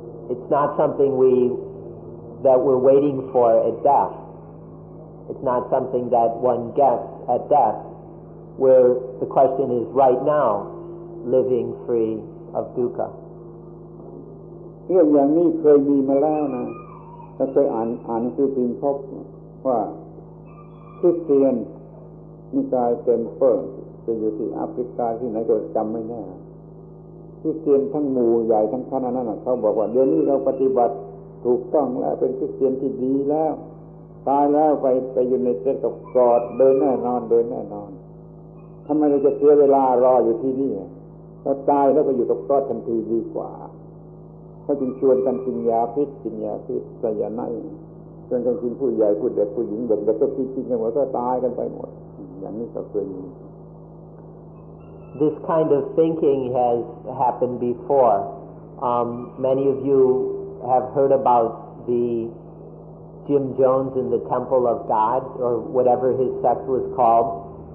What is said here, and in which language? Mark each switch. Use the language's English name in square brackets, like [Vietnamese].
[English] It's not something that we're waiting for at death. It's not something that one gets at death, where the question is right now, living free of dukkha. [Thai] เรื่องอย่างนี้เคยมีมาแล้วนะถ้าเคยอ่านหนังสือพิมพ์พบว่าคริสเตียนนิกายเต็มเปิ้ลจะอยู่ที่แอฟริกาที่ไหนก็จำไม่แน่ คริสเตียนทั้งหมู่ใหญ่ทั้งคณะนั้นเขาบอกว่าเดี๋ยวนี้เราปฏิบัติถูกต้องแล้วเป็นคริสเตียนที่ดีแล้วตายแล้วไปอยู่ในเต็นท์กับกอดเดินแน่นอนทำไมเราจะเสียเวลารออยู่ที่นี่เราตายแล้วก็อยู่กับกอดทันทีดีกว่าเขาจึงชวนกันกินยาพิษไซยาไนด์ชวนกันกินผู้ใหญ่ผู้เด็กผู้หญิงเด็กก็กินกันหมดก็ตายกันไปหมดอย่างนี้ก็เคยมี [English] This kind of thinking has happened before. Many of you have heard about the Jim Jones in the Temple of God, or whatever his sect was called.